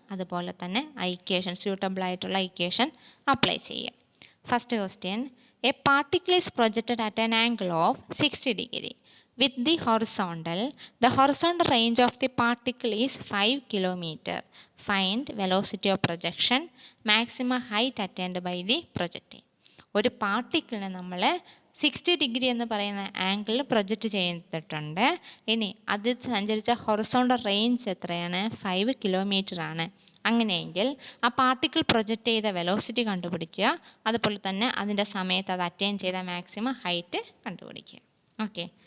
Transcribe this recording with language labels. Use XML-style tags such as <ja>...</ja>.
<ml>അതുപോലെ തന്നെ equation suitable ആയിട്ടുള്ള ഇക്വേഷൻ അപ്ലൈ ചെയ്യുക.</ml> <en>First question, a particle is projected at an angle of 60 degree with the horizontal range of the particle is 5 kilometer. Find velocity of projection, maximum height attained by the projectile.</en> <ml>ഒരു പാർട്ടിക്കിളിനെ നമ്മൾ 60 degree എന്ന് പറയുന്ന ആംഗിളിൽ project ചെയ്തിട്ടുണ്ട്. ഇനി അത് സഞ്ചരിച്ച horizontal range എത്രയാണ്? 5 കിലോമീറ്റർ ആണ്. അങ്ങനെയെങ്കിൽ ആ പാർട്ടിക്കിൾ പ്രൊജക്റ്റ് ചെയ്ത വെലോസിറ്റി കണ്ടുപിടിക്കുക. അതുപോലെ തന്നെ അതിൻ്റെ സമയത്ത് അത് അറ്റൈൻ ചെയ്ത മാക്സിമം ഹൈറ്റ് കണ്ടുപിടിക്കുക. ഓക്കെ.</ml>